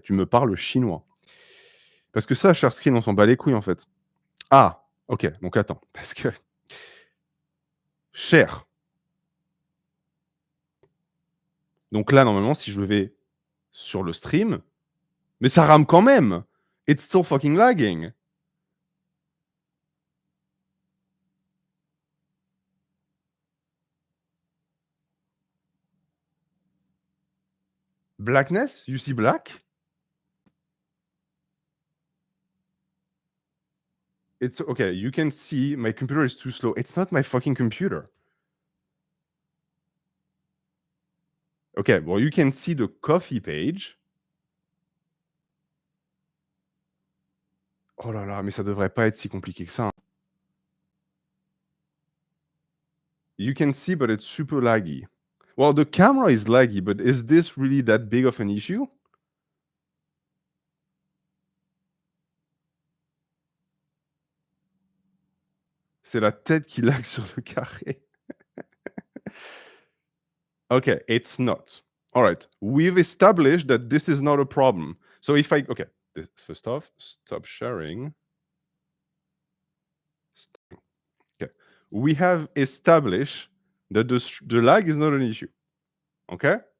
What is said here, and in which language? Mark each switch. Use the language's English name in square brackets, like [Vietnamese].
[French] Tu me parles chinois. Parce que ça, share screen, on s'en bat les couilles en fait. Ah, ok. Donc attends, parce que share. Donc là, normalement, si je vais sur le stream, mais ça rame quand même. [English] It's still fucking lagging. Blackness? You see black? It's okay. You can see my computer is too slow. It's not my fucking computer. Okay, well, you can see the coffee page. [French] Oh là là, mais ça devrait pas être si compliqué que ça. Hein. [English] You can see, but it's super laggy. Well, the camera is laggy, but is this really that big of an issue? [French] C'est la tête qui lag sur le carré. [English] Okay, it's not. All right, we've established that this is not a problem. So if I, okay, first off, stop sharing. Okay, we have established that the lag is not an issue. Okay?